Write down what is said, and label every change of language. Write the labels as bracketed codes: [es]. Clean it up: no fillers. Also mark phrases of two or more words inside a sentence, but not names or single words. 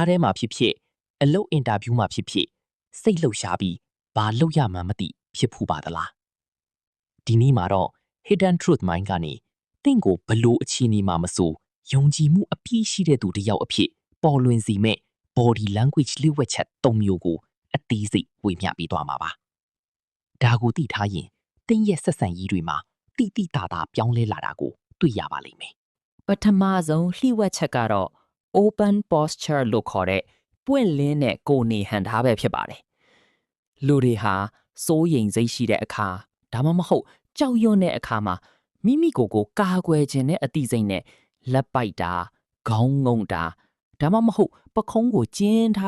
[my] ထဲမှာဖြစ်ဖြစ်အလုပ်အင်တာဗျူးမှာဖြစ်ဖြစ်စိတ်လှုပ်ရှားပြီးဘာလုပ်ရမှန်းမသိဖြစ်ဖူးပါသလားဒီနေ့မှာတော့ Hidden Truth Mind ကနေတင့်ကိုဘလို့အခြေအနေမှာမဆိုယုံကြည်မှုအပြည့်ရှိတဲ့သူတစ်ယောက်အဖြစ်ပေါ်လွင်စေမဲ့ [en] body language [my] လျှို့ဝှက်ချက်၃မျိုးကိုအသေးစိတ်ဝေမျှပေးသွားမှာပါဒါကိုသိထားရင်တင့်ရဲ့ဆက်ဆံရေးတွေမှာတိတိတသာပြောင်းလဲလာတာကိုတွေ့ရပါလိမ့်မယ် ပထမဆုံးလျှို့ဝှက်ချက်ကတော့ [en] open posture [my] လို့ခေါ်တဲ့ပွင့်လင်းတဲ့ကိုယ်နေဟန်ထားပဲဖြစ်ပါတယ်လူတွေဟာစိုးရိမ်စိတ်ရှိတဲ့အခါဒါမှမဟုတ်ကြောက်ရွံ့တဲ့အခါ မှာမိမိကိုယ်ကိုကာကွယ်ခြင်းနဲ့အတိစိတ်နဲ့လက်ပိုက်တာခေါင်းငုံတာဒါမှမဟုတ်ပခုံးကိုကျင်းထား